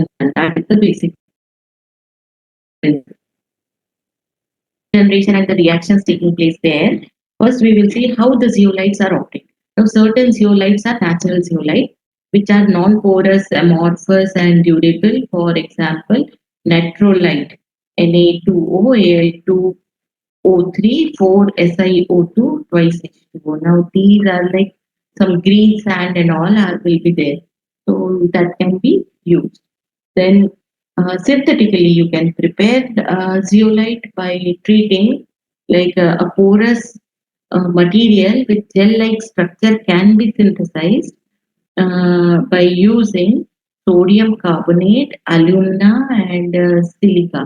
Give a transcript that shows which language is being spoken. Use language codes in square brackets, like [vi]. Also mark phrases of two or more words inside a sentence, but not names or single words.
[en] And that is the basic generation and the reactions taking place there. First, we will see how the zeolites are obtained. Now, certain zeolites are natural zeolites, which are non-porous, amorphous, and durable. For example, natrolite, Na2O, Al2O3, 4SiO2, twice H2O. Now, these are like some green sand and all will be there. So, that can be used. Then synthetically, you can prepare zeolite by treating like a porous material with gel-like structure can be synthesized by using sodium carbonate, alumina, and silica.